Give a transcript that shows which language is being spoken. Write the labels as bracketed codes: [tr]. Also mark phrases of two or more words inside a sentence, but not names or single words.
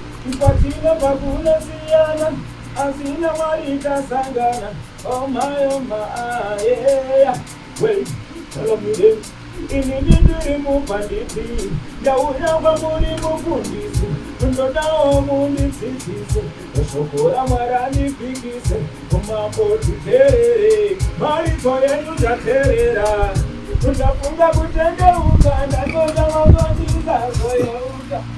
[sn] Ipatino pakuna siyana, asina Mwari tasangana. [en] Oh my, oh my, ah, yeah. Wait, tell me then. [sn] Ini ndiri mupanditi, ndauya kwamuri mufundisi, ndodawo mundidzidzise, shoko raMwari andipikise, kumambo titerere, marito yenyu taterera, ndafunga kutendeuka, ndatoda mangoni ndazoyeuka.